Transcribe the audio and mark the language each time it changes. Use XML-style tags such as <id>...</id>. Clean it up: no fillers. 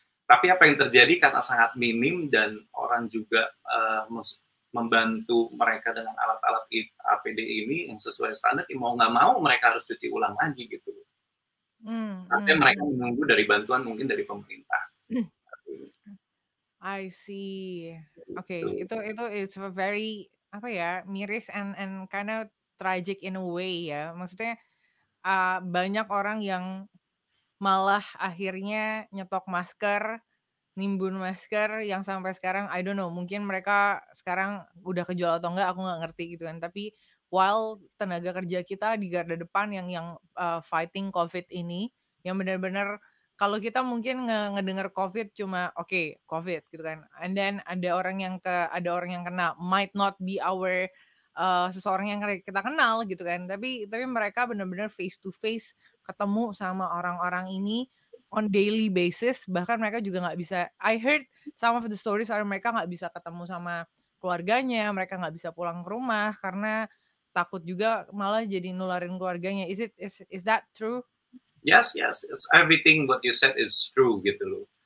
<id>Tapi apa yang terjadi karena sangat minim dan orang juga membantu mereka dengan alat-alat APD ini yang sesuai standar, mau nggak mau mereka harus cuci ulang lagi gitu. Sampai mereka menunggu dari bantuan mungkin dari pemerintah.</id> <en>I see.</en> <id>Oke, itu</id> <en>it's a very</en> <id>apa ya, miris</id> <en>and kind of tragic in a way ya.</en> <id>Maksudnya banyak orang yang malah akhirnya nyetok masker, nimbun masker yang sampai sekarang</id> <en>I don't know,</en> <id>mungkin mereka sekarang udah kejual atau enggak aku nggak ngerti gitu kan. Tapi while tenaga kerja kita di garda depan yang fighting COVID ini, yang benar-benar kalau kita mungkin ngedengar COVID cuma oke, COVID gitu kan.</id> <en>And then</en> <id>ada orang yang kena</id> <en>might not be our</en> <id>seseorang yang kita kenal gitu kan. Tapi mereka benar-benar</id> <en>face to face</en> <id>ketemu sama orang-orang ini</id> <en>on daily basis,</en> <id>bahkan mereka juga nggak bisa,</id> <en>I heard some of the stories are</en> <id>mereka nggak bisa ketemu sama keluarganya, mereka nggak bisa pulang ke rumah karena takut juga malah jadi nularin keluarganya.</id> <en>Is that true? Yes, it's everything what you said is true</en> <id>gitu loh.</id>